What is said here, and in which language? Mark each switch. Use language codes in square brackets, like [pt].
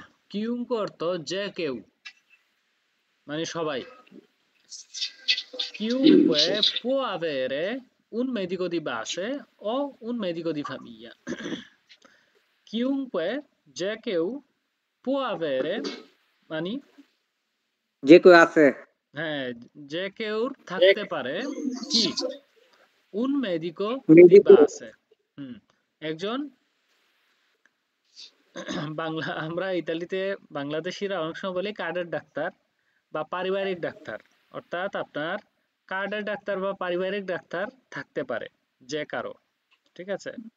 [bn] chiunque অর্থ যে কেউ, মানে সবাই। [it] Chiunque può avere un medico di base o un medico di famiglia. Chiunque [bn] যে কেউ [it] può avere মানে [bn] যে কেউ আছে হ্যাঁ, যে কেউ থাকতে পারে কি [it] un medico di medico base, [bn] একজন বাংলা, আমরা ইতালিতে বাংলাদেশিরা অনেক সময় বলি কার্ডের ডাক্তার বা পারিবারিক ডাক্তার, অর্থাৎ আপনার কার্ডের ডাক্তার বা পারিবারিক ডাক্তার থাকতে পারে যে কারো, ঠিক আছে?